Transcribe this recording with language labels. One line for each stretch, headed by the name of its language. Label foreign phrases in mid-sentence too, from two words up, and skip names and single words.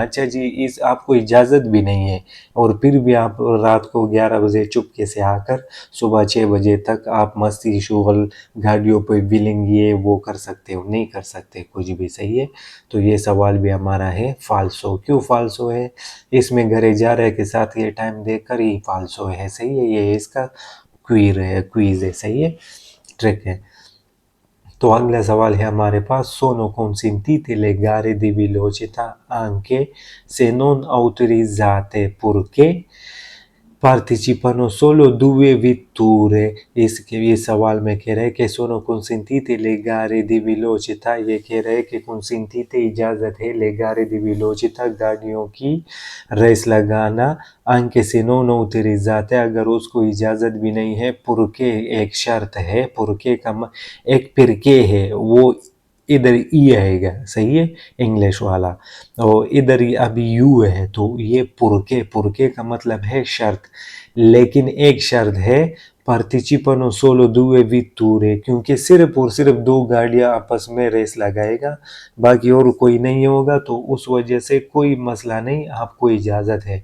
Hindi: अच्छा जी, इस आपको इजाज़त भी नहीं है और फिर भी आप रात को 11 बजे चुपके से आकर सुबह 6 बजे तक आप मस्ती शुगल गाड़ियों पे व्हीलिंग ये वो कर सकते हो, नहीं कर सकते कुछ भी। सही है। तो ये सवाल भी हमारा है फाल्सो। क्यों फाल्सो है? इसमें घरे जा रहे के साथ ये टाइम देकर ही फाल्सो है। सही है। ये इसका क्वीज है। सही है, ट्रिक है। तो अगला सवाल है हमारे पास,
Italian: sono consentite le gare di velocità anche se non autorizzate purché partecipano solo 2 vetture।
Hindi: इसके ये सवाल में कह रहे हैं कि
Italian: sono consentite le gare di velocità,
Hindi: ये कह रहे हैं कि consentite इजाज़त है
Italian: le gare di velocità,
Hindi: गाड़ियों की रेस लगाना,
Italian: anche se non autorizzate,
Hindi: अगर उसको इजाज़त भी नहीं है, purché एक शर्त है, purché का एक फिरके है, वो इधर ई आएगा। सही है, इंग्लिश वाला। और इधर अभी यू है, तो ये पुरके का मतलब है शर्त। लेकिन एक शर्त है,
Italian: partecipano solo due vetture,
Hindi: क्योंकि सिर्फ और सिर्फ 2 गाड़ियां आपस में रेस लगाएगा, बाकी और कोई नहीं होगा, तो उस वजह से कोई मसला नहीं, आपको इजाज़त है।